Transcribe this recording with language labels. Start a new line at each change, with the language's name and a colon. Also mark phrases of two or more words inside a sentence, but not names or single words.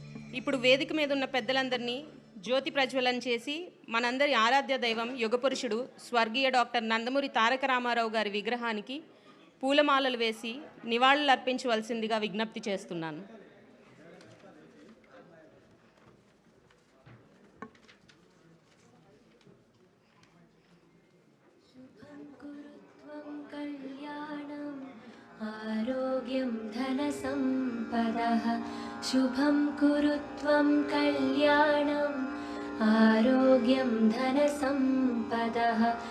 Telugu: ఇప్పుడు వేదిక మీద ఉన్న పెద్దలందరినీ జ్యోతి ప్రజ్వలన చేసి మనందరి ఆరాధ్య దైవం యుగపురుషుడు స్వర్గీయ డాక్టర్ నందమూరి తారక రామారావు గారి విగ్రహానికి పూలమాలలు వేసి నివాళులు అర్పించవలసిందిగా విజ్ఞప్తి చేస్తున్నాను.
Sanskrit: आरोग्यं धनसम्पदः शुभं कुरु त्वं कल्याणम् आरोग्यं धनसम्पदः